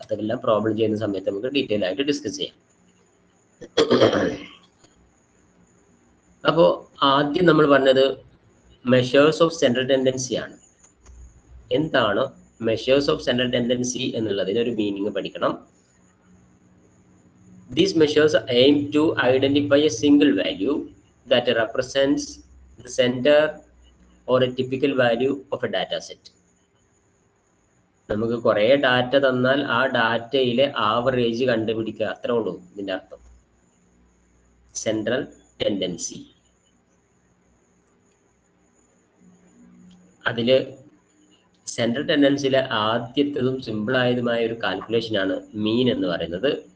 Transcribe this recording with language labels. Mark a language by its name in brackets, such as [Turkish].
[Malayalam] അതെല്ലാം പ്രോബ്ലം ചെയ്യുന്ന സമയത്ത് നമുക്ക് ഡീറ്റെയിൽ ആയിട്ട് ഡിസ്കസ് ചെയ്യാം. അപ്പോൾ ആദ്യം നമ്മൾ പറഞ്ഞത് മെഷേഴ്സ് ഓഫ് സെൻട്രൽ ടെൻഡൻസി ആണ്. എന്താണ് മെഷേഴ്സ് ഓഫ് സെൻട്രൽ ടെൻഡൻസി എന്നുള്ളതിന് ഒരു മീനിങ് പഠിക്കണം. [English] These measures aim to identify a single value that represents the center or a typical value of a data set. [Malayalam] നമുക്ക് കുറേ ഡാറ്റ തന്നാൽ ആ ഡാറ്റയിലെ ആവറേജ് കണ്ടുപിടിക്കുക, അത്രേ ഉള്ളൂ ഇതിന്റെ അർത്ഥം. [English] Central tendency. [Malayalam] അതില് സെൻട്രൽ ടെൻഡൻസിയിലെ ആദ്യത്തേതും സിമ്പിളായതുമായ ഒരു കാൽക്കുലേഷനാണ് മീൻ എന്ന് പറയുന്നത്.